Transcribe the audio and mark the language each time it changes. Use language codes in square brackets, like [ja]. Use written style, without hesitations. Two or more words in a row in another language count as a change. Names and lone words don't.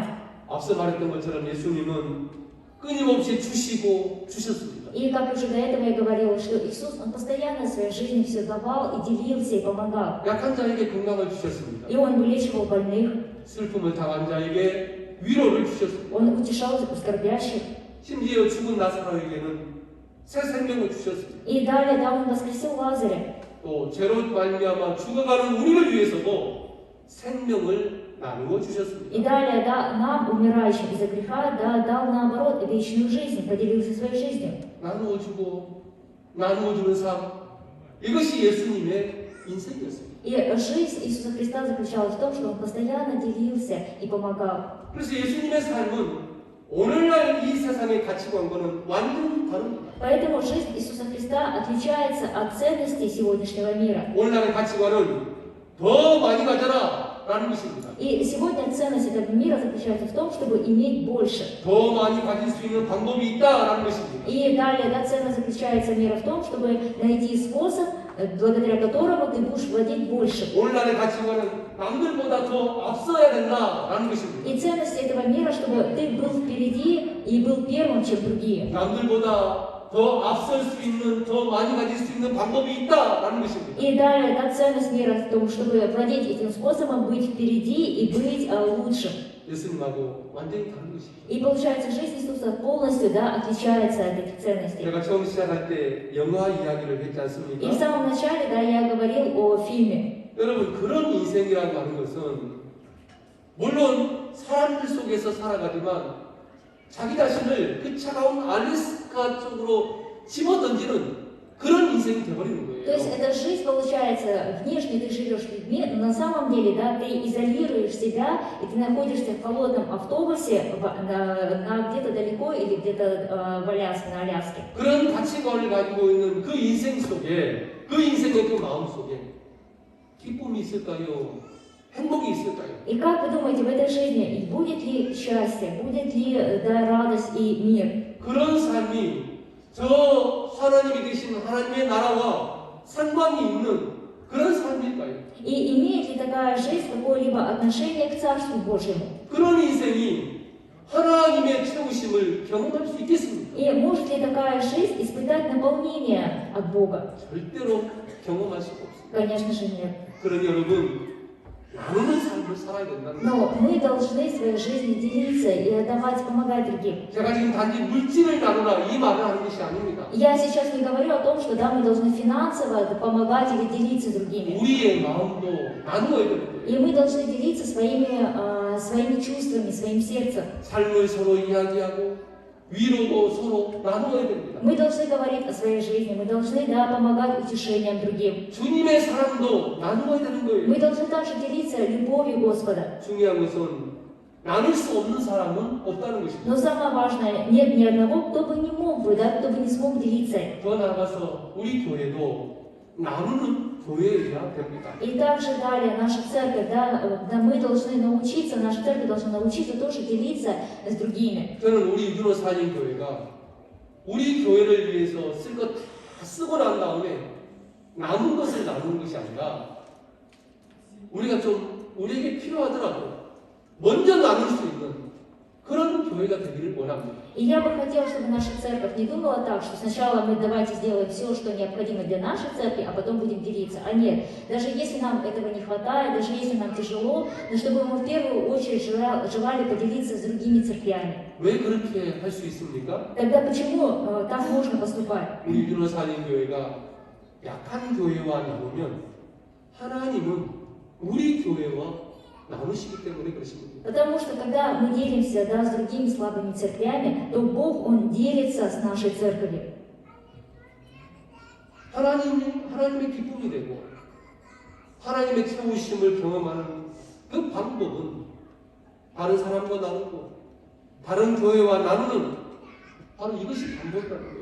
[ko] 앞서 말했던 것처럼 예수님은 끊임없이 주시고 주셨습니다. [ru] И как уже до этого я говорила, что Иисус, Он постоянно в своей жизни все давал и делился и помогал. [ko] 약한 자에게 건강을 주셨습니다. [ru] И Он вылечивал больных, [ko] 슬픔을 당한 자에게 위로를 주셨습니다. [ru] Он утешал скорбящих. [ko] 심지어 죽은 나사로에게는 새 생명을 주셨습니다. [ru] И далее, да, Он воскресил Лазаря. [ko] 또 죄로 말미암아 죽어가는 우리를 위해서도 생명을 나누어 [ru] И [ko] 주셨습니다. [ru] далее, да, нам, умирающим из-за греха, да, дал наоборот вечную жизнь, поделился своей жизнью. [ko] 나누어 주고 나누어 주는 삶, 이것이 예수님의 인생이었습니다. [ru] И жизнь Иисуса Христа заключалась в том, что Он постоянно делился и помогал. [ko] 그래서 예수님의 삶은 오늘날 이 세상의 가치관과는 완전히 다릅니다. [ru] Поэтому жизнь Иисуса Христа отличается от ценностей сегодняшнего мира. [ko] 오늘날의 가치관은 더 많이 가져라 라는 것입니다. [ru] И сегодня ценность этого мира заключается в том, чтобы иметь больше. [ko] 더 많이 가질 수 있는 방법이 있다라는 것입니다. [ru] И далее, да, ценность заключается мира в том, чтобы найти способ, благодаря которому ты будешь владеть больше. [ko] 오늘날의 가치관은 남들보다 더 앞서야 된다라는 것입니다. [ru] И ценность этого мира, чтобы ты был впереди и был первым, чем другие. [ko] 남들보다 더 앞설 수 있는, 더 많이 가질 수 있는 방법이 있다라는 것입니다. [ru] И далее, да, ценность мира в том, чтобы владеть этим способом, быть впереди и быть лучшим. [ko] 예수님하고 완전히 다른 것입니다. [ru] И получается, жизнь Иисуса полностью, да, отличается от этих ценностей. [ko] 제가 처음 시작할 때 영화 이야기를 했지 [ru] И в [ko] 않습니까? [ru] самом начале, да, я говорил о фильме. [ko] 여러분, 그런 인생이라고 하는 것은 물론 사람들 속에서 살아가지만 자기 자신을 그 차가운 알래스카 쪽으로 집어던지는 그런 인생이 되어버리는 [ru] То есть [ko] 거예요. [ru] эта жизнь, получается, внешне ты живешь с людьми, но на самом деле, да, ты изолируешь себя, и ты находишься в холодном автобусе на где-то далеко или где-то в Аляске, на Аляске. [ko] 그런 가치관을 가지고 있는 그 인생 속에, 그 인생의 그 마음 속에 기쁨이 있을까요? 행복이 있을까요? [ru] И как вы думаете, в этой жизни будет ли счастье, будет ли, да, радость и мир? [ko] 그런 삶이 저 하나님이 되신 하나님의 나라와 상관이 있는 그런 삶일까요? [ru] И имеет ли такая жизнь какое-либо отношение к Царству Божьему? [ko] 그런 인생이 하나님의 채우심을 경험할 수 있겠습니까? [ru] И может ли такая жизнь испытать наполнение от Бога? [ko] 절대로 경험할 수가 없습니다. [ru] Конечно же нет. [ko] 그러니 여러분, 나누는 삶을 살아야 된다는 거예요. [ru] Но мы должны своей жизнью делиться и отдавать, помогать другим. [ko] 제가 지금 단지 물질을 나누라 이 말을 하는 것이 아닙니다. [ru] Я сейчас не говорю о том, что да, мы должны финансово помогать или делиться с другими. [ko] 우리의 마음도 나누어야 되는 거예요. [ru] И мы должны делиться своими чувствами, своим сердцем. [ko] 삶을 서로 이야기하고 위로도 서로 나누어야 됩니다. [ru] Мы должны говорить о своей жизни, мы должны, да, помогать утешением другим. [ko] 주님의 사랑도 나누어야 되는 거예요. [ru] Мы должны также делиться любовью Господа. [ko] 중요한 것은 나눌 수 없는 사람은 없다는 것입니다. [ru] Но самое важное, нет ни одного, кто бы не мог бы, да, кто бы не смог делиться. [ko] 더 나아가서 우리 교회도 나누는 교회여야 됩니다. [ru] И также далее наша церковь, да, мы должны научиться, наша церковь должна научиться тоже делиться с другими. [ko] 저는 우리 유기노 사진 교회가 우리 교회를 위해서 쓸 것 다 쓰고 난 다음에 남은 것을 나누는 것이 아니라 우리가 좀 우리에게 필요하더라도 먼저 나눌 수 있는 그런 교회가 되기를 원합니다. [ru] И я бы хотела, чтобы наша церковь не думала так, что сначала мы давайте сделаем все, что необходимо для нашей церкви, а потом будем делиться. А нет, даже если нам этого не хватает, даже если нам тяжело, но чтобы мы в первую очередь желали поделиться с другими церквями. [ko] 왜 그렇게 할 수 있습니까? [ru] Тогда почему так можно поступать? [ko] 우리 유로살림 교회가 약한 교회와 나누면 하나님은 우리 교회와 나누시기 때문에 그렇습니다. [ru] Потому что когда мы делимся с другими слабыми церквями, то Бог, Он делится с нашей церковью. [ko] 하나님의 기쁨이 되고 하나님의 채우심을 경험하는 그 방법은 다른 사람과 나누고 다른 교회와 나누는 바로 이것이 방법이라는 거예요.